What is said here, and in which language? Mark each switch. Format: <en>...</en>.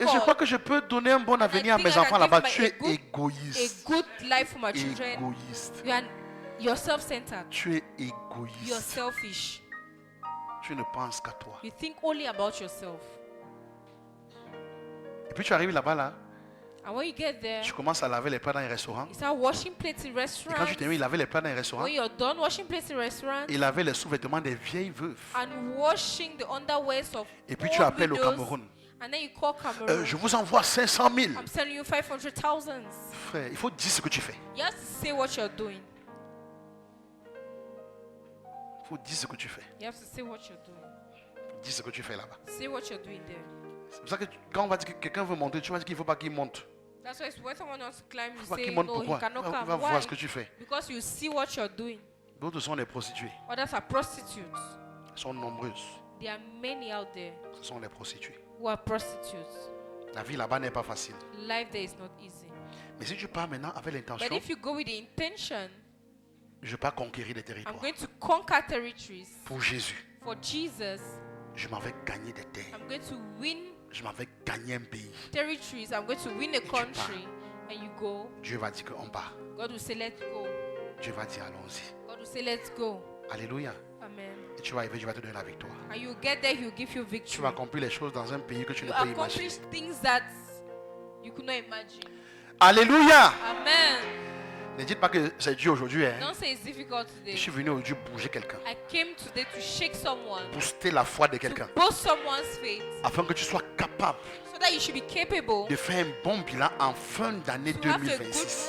<fr>Et je crois que je peux donner un bon avenir à mes enfants là-bas. Tu es égoïste.</fr> <en>A good life for my children.</en> <fr>Égoïste.</fr> <en>You're self-centered.</en> <fr>Tu es égoïste.</fr> <en>You're selfish.</en> <fr>Tu ne penses qu'à toi.</fr> <en>You think only about yourself.</en> <fr>Et puis tu arrives là-bas là.</fr> <en>And when you get there,</en> <fr>tu commences à laver les plats dans les restaurants.</fr> <en>You start washing plates in restaurants.</en> <fr>Et quand tu termines de laver les plats dans les restaurants,</fr> <en>when you're done washing plates in restaurants,</en> <fr>et laver les sous-vêtements des vieilles veuves.</fr> <en>And washing the underwears of</en> <fr>et puis tu appelles au Cameroun.</fr> <en>And then you call Cameroun.</en> <fr>Je vous envoie 500 000.</fr> <en>I'm sending you 500,000.</en> <fr>Frère, il faut dire ce que tu fais.</fr> <en>You have to say what you're doing.</en> <fr>Il faut dire ce que tu fais.</fr> <en>You have to say what you're doing.</en> <fr>Dis ce que tu fais là-bas.</fr> <en>Say what you're doing there.</en> <fr>C'est pour ça que quand on va dire que quelqu'un veut monter, tu vas dire qu'il ne faut pas qu'il monte.</fr> <en>That's why when someone wants to climb, you say no, he cannot come.</en> <fr>Va voir ce que tu fais.</fr> <en>Because you see what you're doing.</en> <fr>D'autres sont des prostituées.</fr> <en>Others are prostitutes.</en> <fr>Elles sont nombreuses.</fr> <en>There are many out there.</en> <fr>Ce sont les prostituées.</fr> <en>Who are prostitutes.</en> <fr>La vie là-bas n'est pas facile.</fr> <en>Life there is not easy.</en> <fr>Mais si tu pars maintenant avec l'intention,</fr> <en>but if you go with the intention,</en> <fr>je vais conquérir des territoires.</fr> <en>I'm going to conquer territories.</en> <fr>Pour Jésus.</fr> <en>For Jesus.</en> <fr>Je m'en vais gagner des terres.</fr> <en>I'm going to win.</en> <fr>Je m'en vais gagner un pays.</fr> <en>Territories. I'm going to win a country. And you go.</en> <fr>Dieu va dire qu'on part.</fr> <en>God will say let's go.</en> <fr>Dieu va dire allons-y.</fr> <en>God will say let's go. Alléluia. Amen.</en> <fr>Et tu vas arriver, Dieu va te donner la victoire.</fr> <en>And you get there, He will give you victory.</en> <fr>Tu vas accomplir les choses dans un pays que tu ne peux imaginer.</fr> <en>Accomplish things that you could not imagine. Alléluia. Amen.</en> <fr>Ne dites pas que c'est dur aujourd'hui. Hein.</fr> <en>Don't say it's difficult today.</en> <fr>Je suis venu aujourd'hui bouger quelqu'un.</fr> <en>I came today to shake someone.</en> <fr>Booster la foi de quelqu'un.</fr> <en>Boost someone's faith.</en> <fr>Afin que tu sois capable.</fr> <en>So that you should be capable.</en> <fr>De faire un bon bilan en fin d'année 2026.</fr>